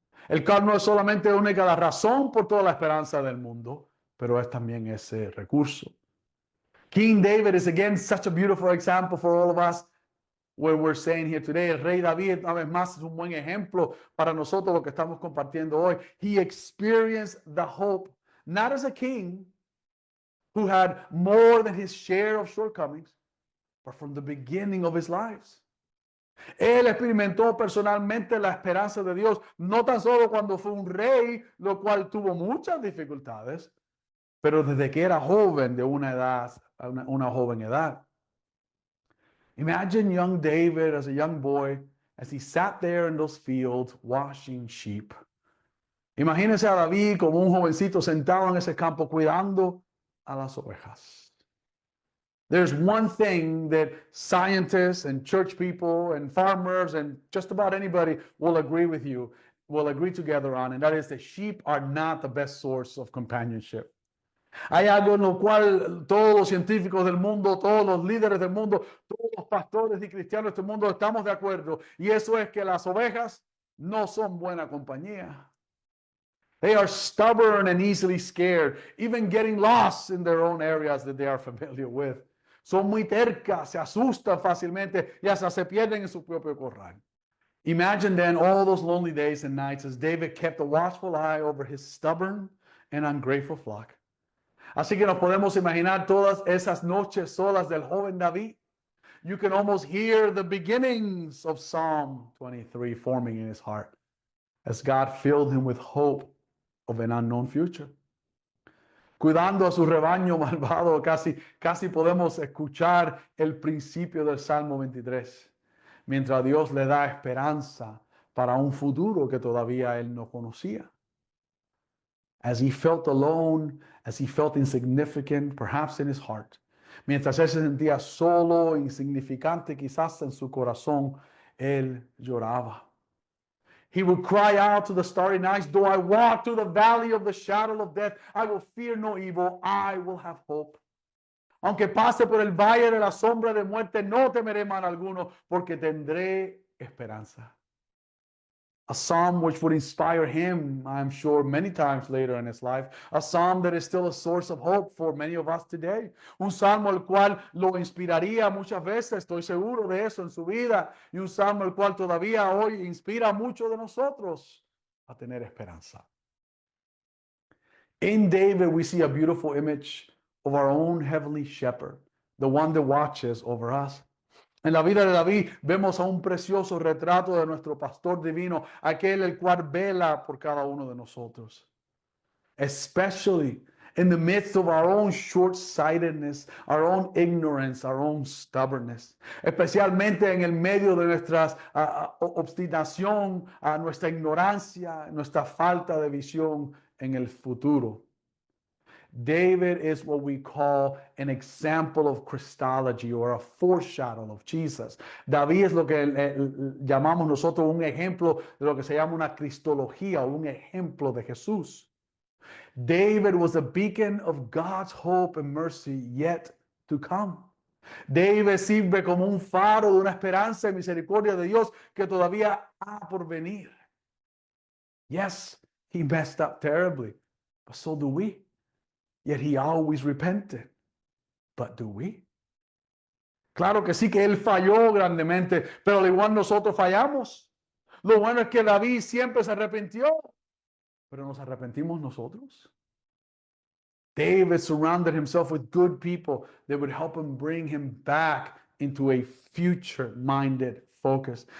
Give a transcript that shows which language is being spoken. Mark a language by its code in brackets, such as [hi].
[es] El cual no es solamente única la razón por toda la esperanza del mundo, pero es también ese recurso. [en] King David is again such a beautiful example for all of us. What we're saying here today, [es] el rey David, una vez más, es un buen ejemplo para nosotros lo que estamos compartiendo hoy. [en] He experienced the hope, not as a king who had more than his share of shortcomings, but from the beginning of his lives. [es] Él experimentó personalmente la esperanza de Dios, no tan solo cuando fue un rey, lo cual tuvo muchas dificultades, pero desde que era joven, de una edad, una joven edad. [en] Imagine young David as a young boy as he sat there in those fields washing sheep. [es] Imagínese a David como un jovencito sentado en ese campo cuidando a las ovejas. [en] There's one thing that scientists and church people and farmers and just about anybody will agree together on, and that is that sheep are not the best source of companionship. [es] Hay algo en lo cual todos los científicos del mundo, todos los líderes del mundo, todos los pastores y cristianos del mundo estamos de acuerdo. Y eso es que las ovejas no son buena compañía. [en] They are stubborn and easily scared, even getting lost in their own areas that they are familiar with. [es] Son muy tercas, se asustan fácilmente y hasta se pierden en su propio corral. [en] Imagine then all those lonely days and nights as David kept a watchful eye over his stubborn and ungrateful flock. [es] Así que nos podemos imaginar todas esas noches solas del joven David. [en] You can almost hear the beginnings of Psalm 23 forming in his heart as God filled him with hope of an unknown future. [es] Cuidando a su rebaño malvado, casi podemos escuchar el principio del Salmo 23, mientras Dios le da esperanza para un futuro que todavía él no conocía. [en] As he felt alone, as he felt insignificant, perhaps in his heart. [es] Mientras él se sentía solo, insignificante, quizás en su corazón, él lloraba. [en] He would cry out to the starry nights, though I walk through the valley of the shadow of death, I will fear no evil, I will have hope. [es] Aunque pase por el valle de la sombra de muerte, no temeré mal alguno, porque tendré esperanza. [en] A psalm which would inspire him, I'm sure, many times later in his life. A psalm that is still a source of hope for many of us today. [es] Un salmo el cual lo inspiraría muchas veces, estoy seguro de eso en su vida. Y un salmo el cual todavía hoy inspira a muchos de nosotros a tener esperanza. [en] In David, we see a beautiful image of our own heavenly shepherd, the one that watches over us. [es] En la vida de David vemos a un precioso retrato de nuestro pastor divino, aquel el cual vela por cada uno de nosotros. [en] Especially in the midst of our own short-sightedness, our own ignorance, our own stubbornness. [es] Especialmente en el medio de nuestra obstinación, nuestra ignorancia, nuestra falta de visión en el futuro. [en] David is what we call an example of Christology or a foreshadow of Jesus. [es] David es lo que llamamos nosotros un ejemplo de lo que se llama una cristología o un ejemplo de Jesús. [en] David was a beacon of God's hope and mercy yet to come. [es] David sirve como un faro de una esperanza y misericordia de Dios que todavía ha por venir. [en] Yes, he messed up terribly, but so do we. Yet he always repented. But do we? [es] Claro que sí que él falló grandemente, pero al igual nosotros fallamos. Lo bueno es que David siempre se arrepintió, pero ¿nos arrepentimos nosotros? [en] David surrounded himself with good people that would help him bring him back into a future-minded focus.